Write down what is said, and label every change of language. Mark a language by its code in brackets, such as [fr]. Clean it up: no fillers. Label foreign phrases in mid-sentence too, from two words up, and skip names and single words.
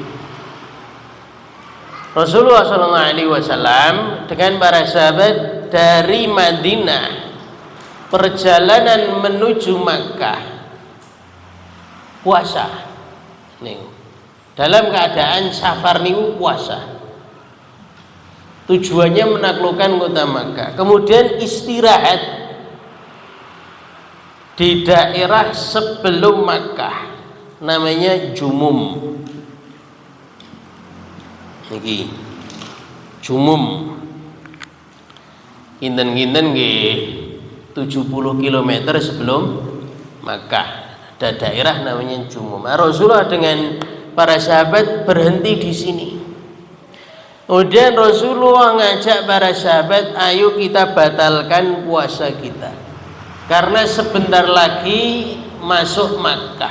[id] Rasulullah SAW dengan para sahabat dari Madinah perjalanan menuju Makkah puasa nih, dalam keadaan safar niku puasa, tujuannya menaklukkan kota Makkah, kemudian istirahat di daerah sebelum Makkah namanya Jumum. Niki Jumum [jv] kinten-kinten nggih [id] 70 km sebelum Makkah ada daerah namanya Jumum. Rasulullah dengan para sahabat berhenti di sini. Kemudian Rasulullah ngajak para sahabat, ayo kita batalkan puasa kita karena sebentar lagi masuk Makkah.